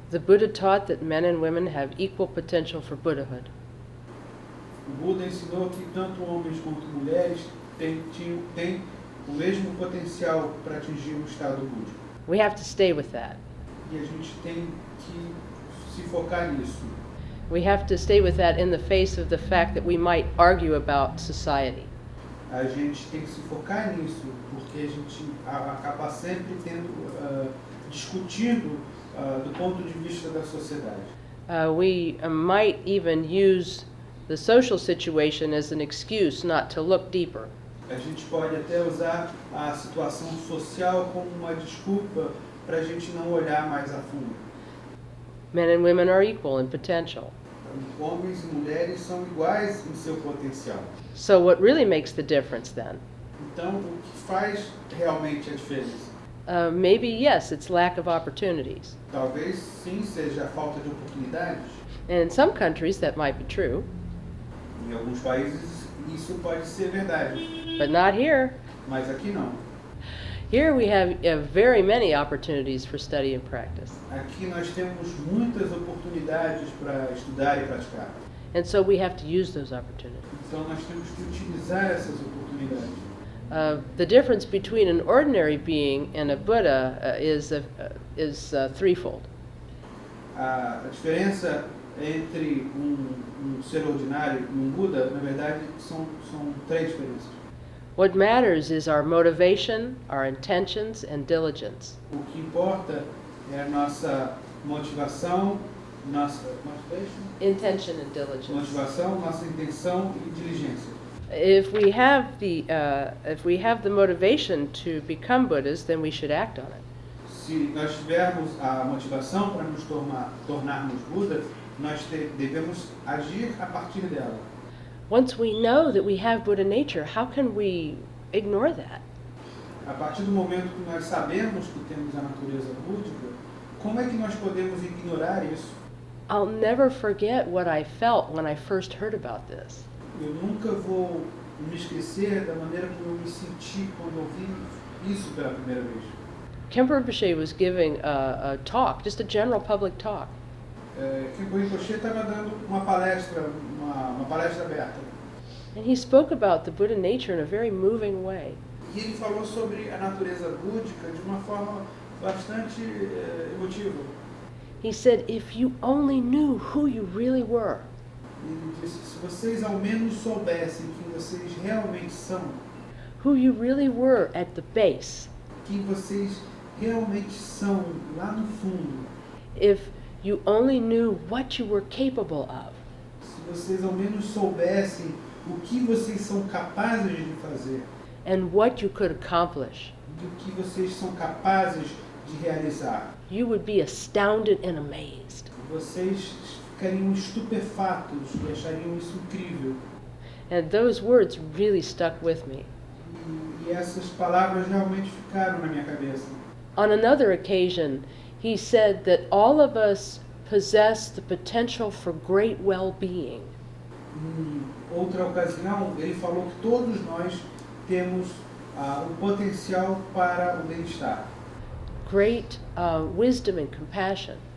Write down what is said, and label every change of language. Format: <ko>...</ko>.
<en>The Buddha taught that men and women have equal potential for Buddhahood.</en> <pt>O Buda ensinou que tanto homens quanto mulheres têm o mesmo potencial para atingir o estado búdico.</pt> <en>We have to stay with that.</en> <pt>E a gente tem que se focar nisso.</pt> <en>We have to stay with that in the face of the fact that we might argue about society.</en> <pt>A gente tem que se focar nisso, porque a gente acaba sempre discutindo do ponto de vista da sociedade.</pt> <en>We might even use the social situation as an excuse not to look deeper.</en> <pt>A gente pode até usar a situação social como uma desculpa para a gente não olhar mais a fundo.</pt> <en>Men and women are equal in potential.</en> <pt>Homens e mulheres são iguais em seu potencial.</pt> <en>So what really makes the difference then?</en> <pt>Então, o que faz realmente a diferença?</pt> <en>Maybe yes, it's lack of opportunities.</en> <pt>Talvez sim seja a falta de oportunidades.</pt> <en>And in some countries that might be true,</en> <pt>Em alguns países isso pode ser verdade,</pt> <en>but not here.</en> <pt>mas aqui não.</pt> <en>Here we have very many opportunities for study and practice.</en> <pt>Aqui nós temos muitas oportunidades para estudar e praticar.</pt> <en>And so we have to use those opportunities.</en> <pt>Então nós temos que utilizar essas oportunidades.</pt> <en>The difference between an ordinary being and a Buddha is threefold.</en> <pt>A diferença entre um ser ordinário e um Buda, na verdade, são três diferenças.</pt> <en>What matters is our motivation, our intentions, and diligence.</en> <pt>O que importa é a nossa motivação, nossa</pt> <en>Intention and diligence.</en> <pt>motivação, nossa intenção e diligência.</pt> <en>If we have the motivation to become Buddhas, then we should act on it.</en> <pt>Se nós tivermos a motivação para nos tornarmos Buda, nós devemos agir a partir dela.</pt> <en>Once we know that we have Buddha nature, how can we ignore that?</en> <pt>A partir do momento que nós sabemos que temos a natureza búdica, como é que nós podemos ignorar isso?</pt> <en>I'll never forget what I felt when I first heard about this.</en> <pt>Eu nunca vou me esquecer da maneira como eu me senti quando ouvi isso pela primeira vez.</pt> <en>Khenpo Rinpoche was giving a talk, just a general public talk.</en> <pt>Khenpo Rinpoche estava dando uma palestra aberta.</pt> <en>And he spoke about the Buddha nature in a very moving way.</en> <pt>E ele falou sobre a natureza búdica de uma forma bastante emotiva.</pt> <en>He said, if you only knew who you really were,</en> <pt>Ele disse, se vocês ao menos soubessem quem vocês realmente são,</pt> <en>who you really were at the base,</en> <pt>quem vocês realmente são lá no fundo,</pt> <en>if you only knew what you were capable of,</en> <pt>se vocês ao menos soubessem o que vocês são capazes de fazer,</pt> <en>and what you could accomplish,</en> <pt>do que vocês são capazes de realizar,</pt> <en>you would be astounded and amazed.</en> <pt>vocês ficariam estupefatos e achariam isso incrível.</pt> <en>And those words really stuck with me.</en> <pt>E essas palavras realmente ficaram na minha cabeça.</pt> <en>On another occasion, he said that all of us possess the potential for great well-being.</en> <pt>Em outra ocasião, ele falou que todos nós temos o potencial para o bem-estar.</pt> <en>Great wisdom and compassion.</en>